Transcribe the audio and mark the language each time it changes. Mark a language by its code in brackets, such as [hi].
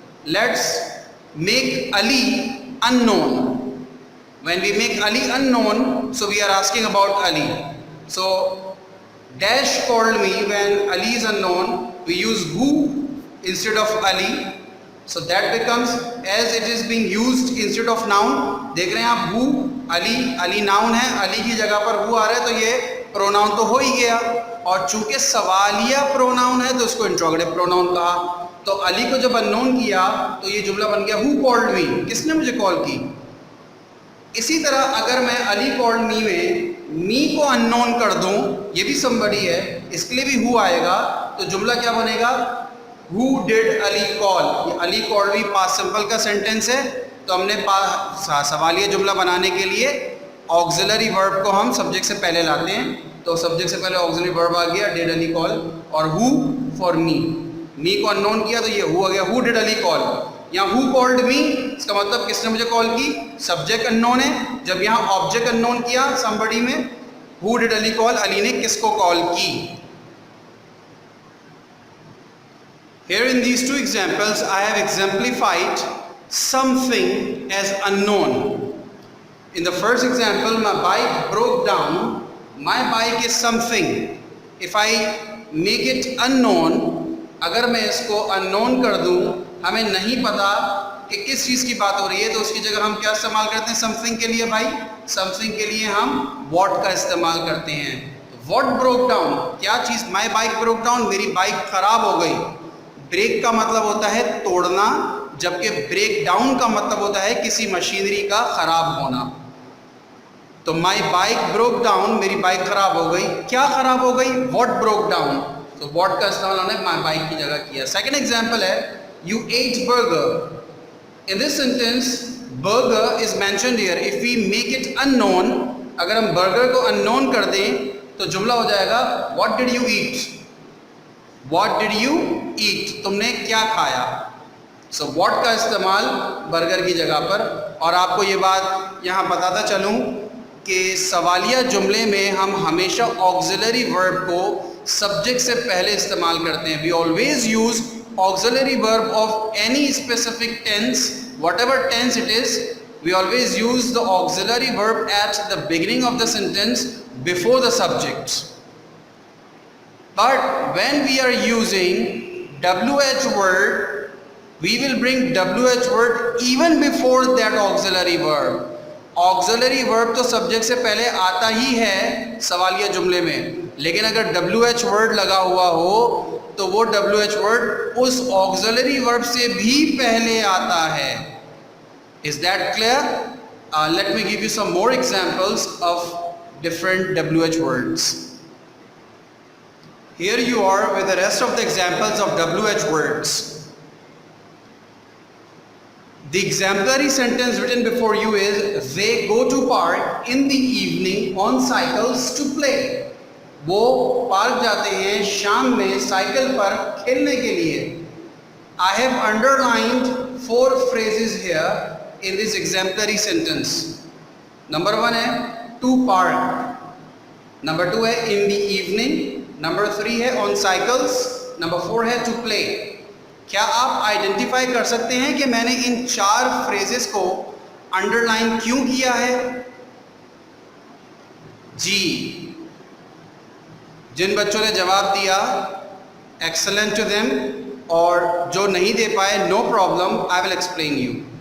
[en] Let's make Ali unknown. When we make Ali unknown, so we are asking about Ali. So Dash called me. When Ali is unknown, we use who instead of Ali. So that becomes, as it is being used instead of noun. [hi] देख रहे हैं आप who, Ali noun है, Ali की जगह पर who आ रहा है, तो ये pronoun तो हो ही गया. और चूंकि सवालिया pronoun है तो इसको interrogative pronoun कहा. तो अली को जब unknown किया तो ये जुमला बन गया [en] who called me, [hi] किसने मुझे कॉल की. इसी तरह अगर मैं [en] early called me [hi] में मी को अननोन कर दूं, ये भी somebody है, इसके लिए भी who आएगा, तो जुमला क्या बनेगा, [en] who did Ali call. [hi] ये [en] early called me [hi] past simple का सेंटेंस है, तो हमने सवालिया जुमला बनाने के लिए ऑक्सिलरी वर्ब को हम सब्जेक्ट से पहले लाते हैं. तो सब्जेक्ट से पहले ऑक्सिलरी वर्ब आ गया [en] did Ali call, [hi] और who फॉर मी को अननोन किया तो ये who आ गया, [en] who did Ali call. [hi] यहाँ [en] who called me, [hi] इसका मतलब किसने मुझे कॉल की, सब्जेक्ट अननोन है. जब यहाँ ऑब्जेक्ट अननोन किया somebody में, [en] who did Ali call, [hi] Ali ने किसको कॉल की. [en] Here in these 2 examples, I have exemplified something as unknown. In the first example, my bike broke down. My bike is something. If I make it unknown, [hi] अगर मैं इसको unknown कर दूँ, हमें नहीं पता कि किस चीज़ की बात हो रही है, तो उसकी जगह हम क्या इस्तेमाल करते हैं समथिंग के लिए. भाई समथिंग के लिए हम what का इस्तेमाल करते हैं. What broke down, क्या चीज़. [en] My bike broke down, [hi] मेरी बाइक ख़राब हो गई. ब्रेक का मतलब होता है तोड़ना, जबकि ब्रेक डाउन का मतलब होता है किसी मशीनरी का ख़राब होना. तो [en] my bike broke down, [hi] मेरी बाइक ख़राब हो गई. क्या ख़राब हो गई, [en] what broke down. [hi] तो what का इस्तेमाल हमने my bike की जगह किया. [en] Second example है, you ate burger. In this sentence, burger is mentioned here. If we make it unknown, [hi] अगर हम burger को unknown कर दें तो जुमला हो जाएगा [en] what did you eat. What did you eat, [hi] तुमने क्या खाया. So what का इस्तेमाल burger की जगह पर. और आपको ये बात यहाँ बताता चलूँ कि सवालिया जुमले में हम हमेशा ऑक्सिलरी वर्ब को सब्जेक्ट से पहले इस्तेमाल करते हैं. [en] We always use auxiliary verb of any specific tense, whatever tense it is, we always use the auxiliary verb at the beginning of the sentence before the subject. But when we are using WH word, we will bring WH word even before that auxiliary verb. [hi] Auxiliary verb तो subject से पहले आता ही है सवालिया जुमले में, लेकिन अगर WH वर्ड लगा हुआ हो तो वो WH वर्ड उस ऑक्सिलरी वर्ब से भी पहले आता है. [en] Is that clear? Let me give you some more examples of different WH words. Here you are with the rest of the examples of WH words. The exemplary sentence written before you is they go to park in the evening on cycles to play. [hi] वो park जाते हैं शाम में cycle पर खेलने के लिए. [en] I have underlined 4 phrases here in this exemplary sentence. Number 1 है to park, number 2 है in the evening, number 3 है on cycles, number 4 है to play. [hi] क्या आप आइडेंटिफाई कर सकते हैं कि मैंने इन 4 फ्रेजेस को अंडरलाइन क्यों किया है? जी, जिन बच्चों ने जवाब दिया [en] excellent to them, [hi] और जो नहीं दे पाए [en] No problem, I will explain you.